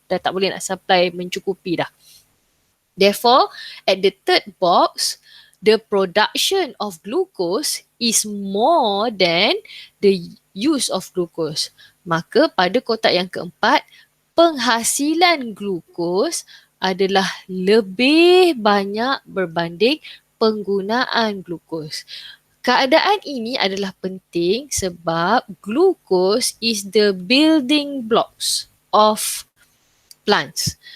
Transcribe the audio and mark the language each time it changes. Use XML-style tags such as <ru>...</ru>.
<ms>Dah tak boleh nak supply mencukupi dah.</ms> <en>Therefore, at the third box, the production of glucose is more than the use of glucose.</en> <ms>Maka pada kotak yang keempat, penghasilan glukos adalah lebih banyak berbanding penggunaan glukos. Keadaan ini adalah penting sebab glukos</ms> <en>is the building blocks of plants.</en>